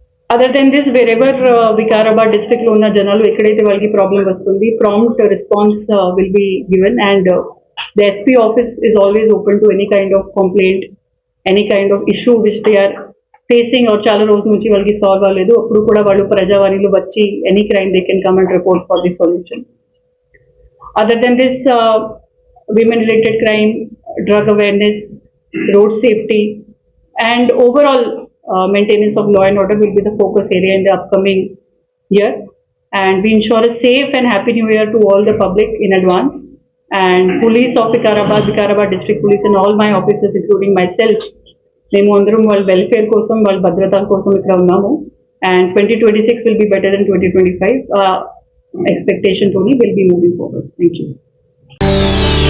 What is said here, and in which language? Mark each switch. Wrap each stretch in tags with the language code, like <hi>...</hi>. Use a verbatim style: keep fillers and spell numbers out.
<en>Other than this, wherever uh, Vikarabad district</en> <te>lo unna janalu ekkadaithe valki problem vastundi,</te> <en>prompt response uh, will be given and uh, the S P office is always open to any kind of complaint, any kind of issue which they are facing or</en> <te>చాలా రోజు నుంచి వాళ్ళకి solve అవ్వలేదు, అప్పుడు కూడా వాళ్ళు ప్రజావాణిలో వచ్చి</te> <en>Any crime they can come and report for the solution. Other than this, uh, women related crime, drug awareness, road safety, and overall uh, maintenance of law and order will be the focus area in the upcoming year. And we ensure a safe and happy new year to all the public in advance. And police of Vikarabad, Vikarabad District Police, and all my officers, including myself,</en> <te>మేము అందరం వాళ్ళ welfare కోసం వాళ్ళ భద్రత కోసం ఇక్కడ ఉన్నాము.</te> <en>And twenty twenty six will be better than twenty twenty five expectation తోని will be moving forward. Thank you.</en>